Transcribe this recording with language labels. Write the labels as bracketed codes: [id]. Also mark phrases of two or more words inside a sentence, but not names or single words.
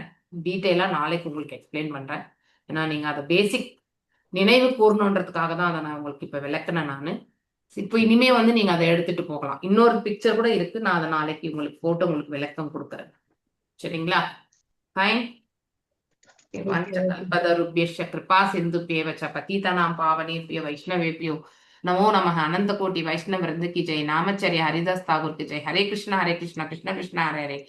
[ta] டீட்டெயிலா நாளைக்கு உங்களுக்கு எக்ஸ்பிளைன் பண்றேன். ஏன்னா நீங்க அதை பேசிக் நினைவு கூறணுன்றதுக்காக தான் அதை நான் உங்களுக்கு இப்ப விளக்குனேன். நான் இப்போ இனிமே வந்து நீங்க அதை எடுத்துட்டு போகலாம். இன்னொரு பிக்சர் கூட இருக்கு, நான் அதை நாளைக்கு உங்களுக்கு போட்டு உங்களுக்கு விளக்கம் கொடுக்குறேன். சரிங்களா? ஃபைன். [sa] कल्पतरुभ्यश्च कृपा सिन्धुभ्येव च पतितानां पावनेभ्यो वैष्णवेभ्यो नमो नमः। [hi] अनंत कोटि वैष्णव वृंद की जय। नामचर्य हरिदास ठाकुर की जय। [sa] हरे कृष्ण कृष्ण कृष्ण हरे हरे।